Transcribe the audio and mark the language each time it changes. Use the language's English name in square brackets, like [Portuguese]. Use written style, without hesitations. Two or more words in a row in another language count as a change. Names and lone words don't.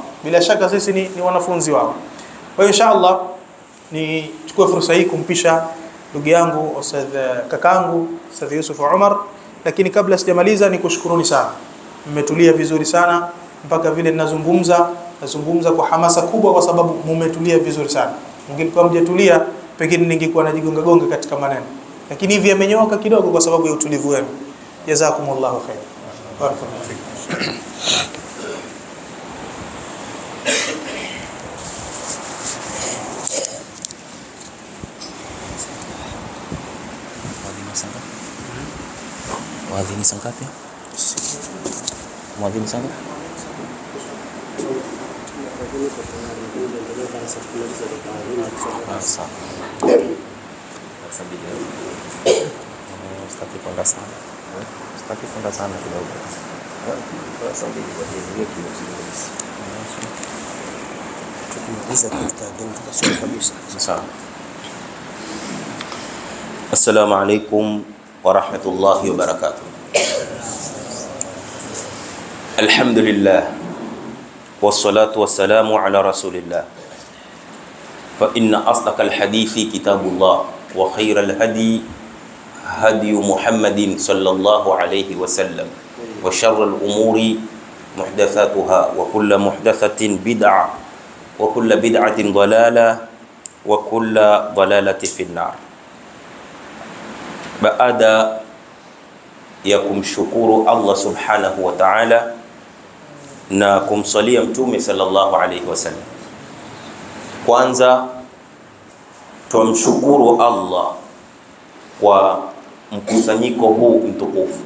[Swahili] Bila shaka sisi ni wanafunzi wao. Kwa hiyo inshallah nichukue fursa hii kumpisha ndugu yangu Ustadh kakangu Ustadh Yusuf Umar, lakini kabla sijamaliza nikushukuruni sana. Mmetulia vizuri sana mpaka vile nazungumza kwa hamasa kubwa kwa sababu mmetulia vizuri sana. Mngekuwa mjetulia pengine ningekuwa najigonga katika maneno. Lakini hivi amenyooka kidogo kwa sababu ya utulivu wenu. [Arabic] جزاكم الله خير. بارك الله فيكم. [Swahili] Mwadhini sangapi? Mwadhini sangapi? Sitaki kwenda sana kidogo. [Arabic] السلام عليكم ورحمة الله وبركاته. الحمد لله والصلاة والسلام على رسول الله. فإن أصدق الحديث كتاب الله وخير الهدي هدي محمد صلى الله عليه وسلم وشر الأمور محدثاتها وكل محدثة بدعة وكل بدعة ضلالة وكل ضلالة في النار. [Swahili] Baada ya kumshukuru [Arabic] الله سبحانه وتعالى [Swahili] na kumsalia mtume [Arabic] صلى الله عليه وسلم, [Swahili] kwanza tumshukuru Allah kwa mkusanyiko huu mtukufu.